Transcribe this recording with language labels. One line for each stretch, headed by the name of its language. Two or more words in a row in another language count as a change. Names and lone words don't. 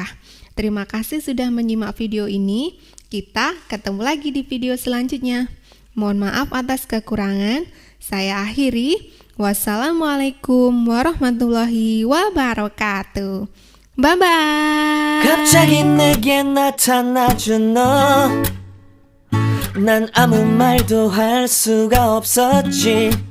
Indonesian: Terima kasih sudah menyimak video ini. Kita ketemu lagi di video selanjutnya. Mohon maaf atas kekurangan. Saya akhiri.
Arabic: والسلام عليكم ورحمة الله وبركاته.
English: Bye-bye.
Korean: 갑자기 내게 나타나준 너 난 아무 말도 할 수가 없었지